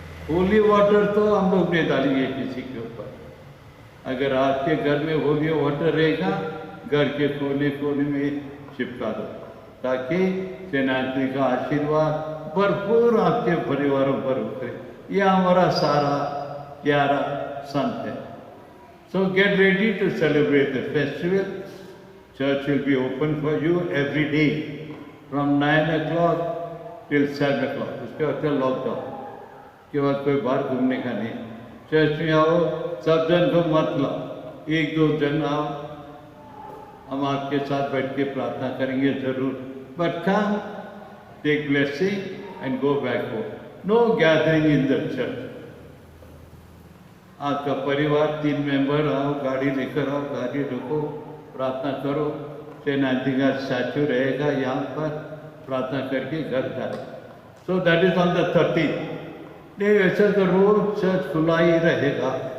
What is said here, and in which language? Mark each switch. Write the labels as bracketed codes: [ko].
[hi] Holy water तो हम लोग नहीं डालेंगे किसी के ऊपर। अगर आपके घर में होली वाटर रहेगा, घर के कोने कोने में चिपका दो, ताकि सेंट एंथनी का आशीर्वाद भरपूर आपके परिवारों पर उतरे। यह हमारा सारा प्यारा संत है। [en] So get ready to celebrate the festival. Church will be open for you every day from 9 o'clock till 7 o'clock. [hi] उसके बाद फिर लॉकडाउन के बाद कोई बाहर घूमने का नहीं। चर्च में आओ, सब जन को मत लाओ, 1-2 जन आओ, हम आपके साथ बैठ के प्रार्थना करेंगे जरूर। [en] But come, take blessing and go back home. No gathering in the church. [hi] आपका परिवार 3 मेंबर आओ, गाड़ी लेकर आओ, गाड़ी रखो, प्रार्थना करो। सेंट एंथनी का स्टैचू रहेगा यहाँ पर, प्रार्थना करके घर जाए। [en] So that is on the 30th। [hi] नहीं वैसे तो रोज चर्च खुला ही रहेगा।